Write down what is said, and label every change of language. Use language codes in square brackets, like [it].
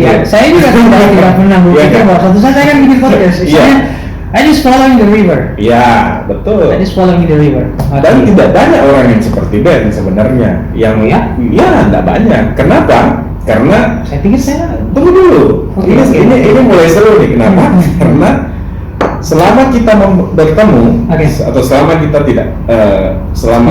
[id] Ya, saya juga tidak pernah berpikir kan? bahwa suatu saat saya akan bikin podcast. Iya. Saya [en] I just following the river. [id] Ya, betul. [en] I just following the river. [id] Dan tidak banyak orang yang seperti Ben sebenarnya. Yang tidak banyak. Kenapa? Karena saya pikir saya tunggu dulu. Oke. Ini mulai seru nih. Kenapa? Karena selama kita bertemu atau selama kita tidak selama